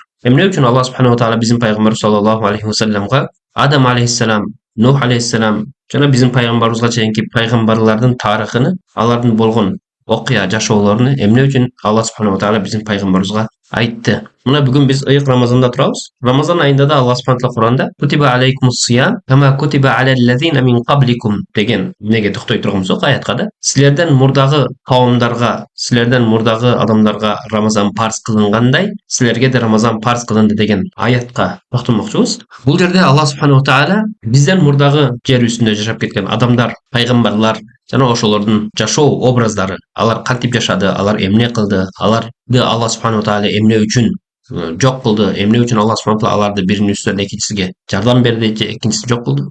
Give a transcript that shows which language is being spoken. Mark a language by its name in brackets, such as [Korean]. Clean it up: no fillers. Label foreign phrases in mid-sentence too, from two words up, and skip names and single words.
[Kyrgyz] Эмне үчүн Алла [Arabic] سبحانه تعالى [Kyrgyz] биздин пайгамбар [Arabic] صلى الله عليه وسلم [Kyrgyz] Адам алейхиссалам, Нух алейхиссалам жана биздин пайгамбарыбызга чейинки пайгамбарлардын тарыхын, алардын болгон окуя жашоолорун эмне үчүн Алла [Arabic] سبحانه تعالى [Kyrgyz] биздин пайгамбарыбызга айтты. Мына бүгүн биз ыйык Рамазанда турабыз. Рамазан айында да Алла [Arabic] سبحانه تعالى [Kyrgyz] Куранда [Arabic] كتب عليكم الصيام كما كتب على الذين من قبلكم [Kyrgyz] деген неге токтой турган болсок аятка да силерден мурдагы кавымдарга, силерден мурдагы адамдарга Рамазан парз кылынгандай, силерге де Рамазан парз кылынды деген аятка токтолмокчубуз. Бул жерде Алла [Arabic] سبحانه تعالى [Kyrgyz] бизден мурдагы жер үстүндө жашап кеткен адамдар, пайгамбарлар жана ошолордун жашоо образдары, алар кантип жашады, алар эмне кылды, аларды Алла [Arabic] سبحانه تعالى [Kyrgyz] эмне үчүн жок кылды, эмне үчүн Алла [Arabic] سبحانه تعالى [Kyrgyz] аларды биринин үстүнөн экинчисиге жардам берди же экинчисин жок кылды.